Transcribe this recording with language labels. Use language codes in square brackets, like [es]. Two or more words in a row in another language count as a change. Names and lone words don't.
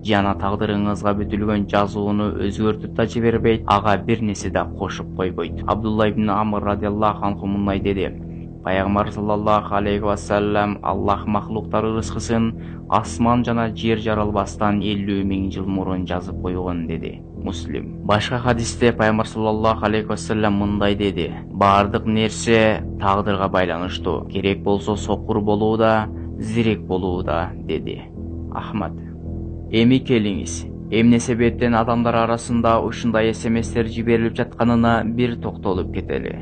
[ky] Жана тагдырыңызга бүтүлгөн жазууну өзгөртүп да жибербейт, ага бир нерсе да кошуп койбойт. Абдулла ибн Амр [ar] رضي الله عنه [ky] мындай деди: Пайгамбар [ar] صلى الله عليه وسلم [ky] Аллах махлуктары рызкысын асман жана жер жаралбастан 50.000 жыл мурун жазып койгон dedi. Muslim. Başka hadiste Пайгамбар [ar] صلى الله عليه وسلم [ky] мындай dedi: баардык нерсе тагдырга байланыштуу, керек болсо сокур болуу да, зирек болуу да dedi. Ahmad. Эми келиңиз, эмне себептен адамдар арасында ушундай SMS'тер жиберилип жатканына бир токтолуп кетели.